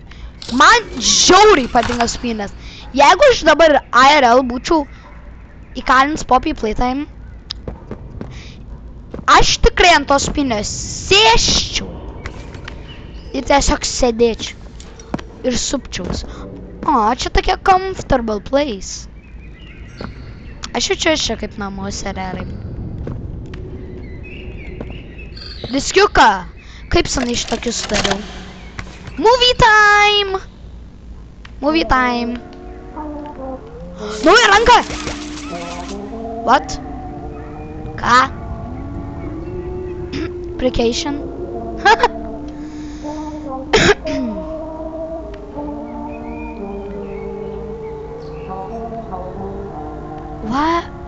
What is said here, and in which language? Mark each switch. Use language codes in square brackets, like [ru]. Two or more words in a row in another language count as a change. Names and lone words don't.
[lt] Man žiauriai patinka supynės. Jeigu aš dabar IRL būčiau įkalins [en] Poppy Playtime, [lt] aš tikrai ant tos supynės sėščiau. Ir tiesiog sėdėčiau. Ir supčiaus. O, čia tokia [en] comfortable place. [lt] Aš jaučiu čia kaip namuose realiai. Diskiuką. Kaip senai šitokius dariau. [en] Movie time! Movie time. [lt] Nauja ranka! [en] What? [lt] Ką? Application? [en] What?